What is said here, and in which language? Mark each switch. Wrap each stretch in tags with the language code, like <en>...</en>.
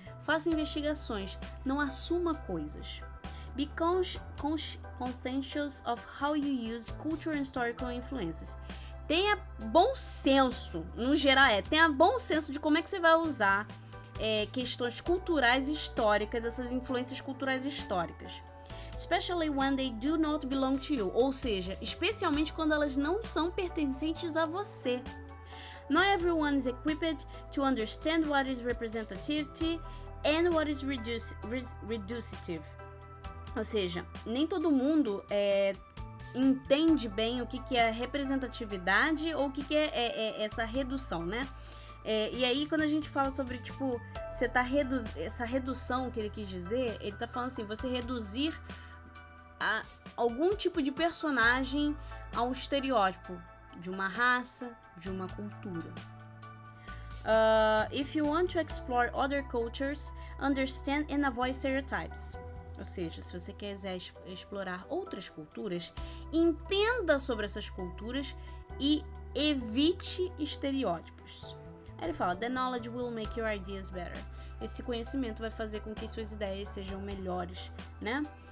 <pt>Faça investigações, não assuma coisas.</pt> <en>Be conscientious of how you use cultural and historical influences.</en> <pt>Tenha bom senso, no geral tenha bom senso de como é que você vai usar questões culturais e históricas, essas influências culturais e históricas.</pt> <en>Especially when they do not belong to you.</en> <pt>Ou seja, especialmente quando elas não são pertencentes a você.</pt> <en>Not everyone is equipped to understand what is representativity and what is reducitive.</en> <pt>Ou seja, nem todo mundo entende bem o que é representatividade ou o que é essa redução, né? E aí, quando a gente fala sobre, tipo, você tá essa redução que ele quis dizer, ele tá falando assim, você reduzir algum tipo de personagem a um estereótipo de uma raça, de uma cultura.</pt> <en>If you want to explore other cultures, understand and avoid stereotypes.</en> <pt>Ou seja, se você quiser explorar outras culturas, entenda sobre essas culturas e evite estereótipos. Aí ele fala,</pt> <en>the knowledge will make your ideas better.</en> <pt>Esse conhecimento vai fazer com que suas ideias sejam melhores, né?</pt>